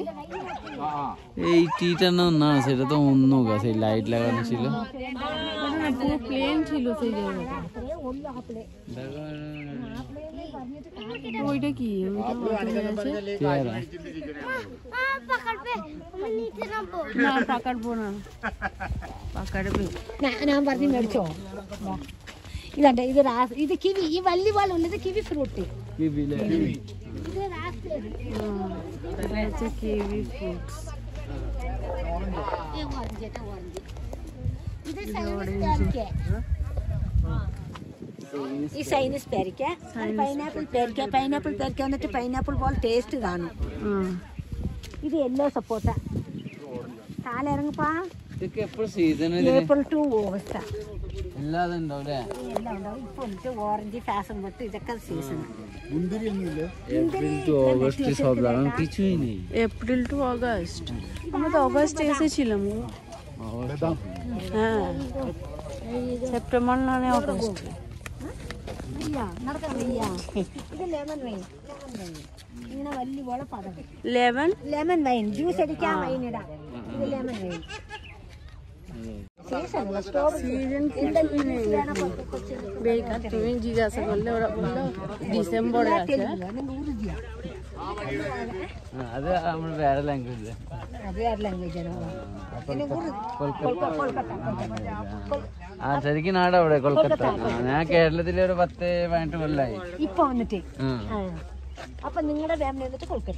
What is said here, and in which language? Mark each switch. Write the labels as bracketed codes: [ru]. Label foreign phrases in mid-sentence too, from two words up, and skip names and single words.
[bn] এই টিটা না, সেটা তো অন্য গাছ, এই লাইট লাগানো ছিল, পুরো প্লেন ছিল সেই জায়গাটা। ওইটা কি না পাকাড়বো না, [ml] പാക്കാടേ. ഞാൻ പറഞ്ഞു മേടിച്ചോ. ഇതണ്ട, ഇത് കിവി, ഈ വലിയ പോലെ ഉള്ളത് [en] kiwi fruit. kiwi fruits. [ml] ഈ സൈനസ് പേരിക്ക, പൈനാപ്പിൾ പേരിക്ക. പൈനാപ്പിൾ പേരിക്ക എന്നിട്ട് പൈനാപ്പിൾ പോലെ ടേസ്റ്റ് കാണും. ഇത് യെല്ലോ സപ്പോട്ട. താഴെ ഇറങ്ങപ്പാ. [en] April to August [ml] എല്ലാം ഉണ്ടാവും. ഇപ്പൊ ഉണ്ട് [en] orange fashion [ml] തൊട്ട് ഇതൊക്കെ സീസൺ. [en] April to August [bn] সব লাগানো কিছুই নেই। [en] April to August, [bn] আমরা তো অগস্টে এসেছিলাম। হ্যাঁ, সেপ্টেম্বর না অগস্ট। [ml] നടക്കാൻ വയ്യ. ഇത് [en] lemon vine, [ml] ഇങ്ങനെ വലിയ പോലെ പടം. ലെമൺ വൈൻ ജ്യൂസ് അടിക്കാൻ വൈൻ ഇടാം. ഇത് [en] lemon vine [bn] তুমি জিজ্ঞাসা করলে ওরা বললো ডিসেম্বরে আছে। [ml] അത് നമ്മൾ വേറെ ലാംഗ്വേജ്. അത് വേറെ ലാംഗ്വേജ് ആണ്. ആ ശരിക്കും നാട് അവിടെ കൊൽക്കത്ത. ഞാൻ കേരളത്തിലെ ഒരു 10-18 കൊല്ലായി ഇപ്പൊ വന്നിട്ട്. അപ്പൊ നിങ്ങളുടെ ഫാമിലി വന്നിട്ട് കൊൽക്കത്ത.